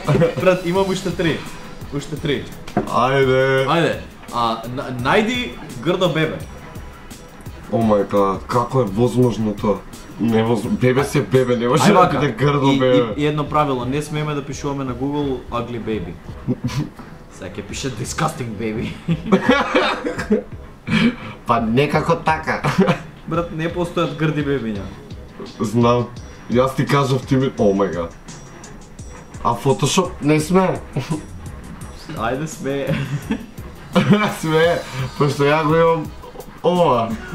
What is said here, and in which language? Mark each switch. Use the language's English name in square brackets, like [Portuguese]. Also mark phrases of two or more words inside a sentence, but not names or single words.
[Macedonian] Брат, имам уште 3. Уште 3. Ајде. Ајде. Најди грдо бебе. [English] Oh my god, [Macedonian] како е возможно тоа? Бебе се бебе, не може да биде грдо бебе. И едно правило, не смееме да пишуваме на Google [English] ugly baby. [Macedonian] Сега ќе пише [English] disgusting baby. [Macedonian] Па некако така. Брат, не постојат грди бебиња. Знам. Јас ти кажав ти ми... [English] Oh my god. [Macedonian] А Photoshop не сме. Ајде смее. Сме, пошто ја го имам ова.